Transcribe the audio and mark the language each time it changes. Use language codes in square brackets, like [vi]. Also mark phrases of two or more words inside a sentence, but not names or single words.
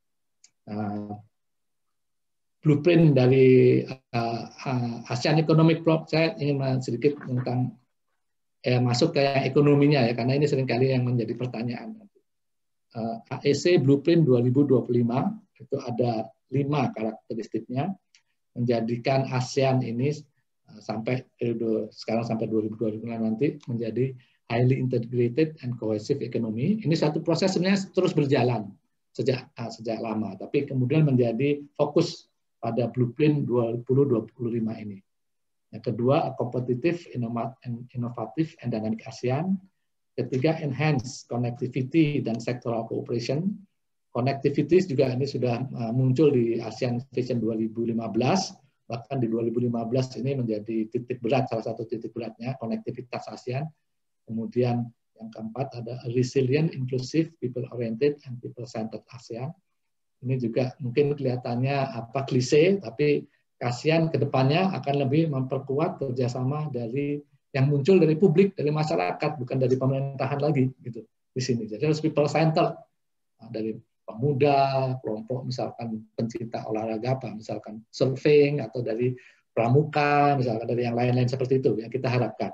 [id] Blueprint dari ASEAN Economic Bloc, saya ingin sedikit tentang masuk ke ekonominya ya, karena ini seringkali yang menjadi pertanyaan. AEC Blueprint 2025 itu ada 5 karakteristiknya, menjadikan ASEAN ini sampai sekarang sampai 2025 nanti menjadi [en] highly integrated and cohesive economy. [id] Ini satu proses sebenarnya terus berjalan sejak lama, tapi kemudian menjadi fokus pada Blueprint 2025 ini. Yang kedua, kompetitif, inovatif, [en] and dynamic ASEAN. Ketiga, enhance connectivity dan sectoral cooperation. [id] Connectivity juga ini sudah muncul di ASEAN Vision 2015, bahkan di 2015 ini menjadi titik berat, salah satu titik beratnya, konektivitas ASEAN. Kemudian yang keempat ada [en] resilient, inclusive, people-oriented, and people-centered ASEAN. [id] Ini juga mungkin kelihatannya klise, tapi ASEAN ke depannya akan lebih memperkuat kerjasama dari yang muncul dari publik, dari masyarakat, bukan dari pemerintahan lagi gitu di sini. Jadi harus people-centered, dari pemuda, kelompok misalkan pencinta olahraga apa, misalkan surfing, atau dari pramuka, misalkan dari yang lain-lain seperti itu yang kita harapkan.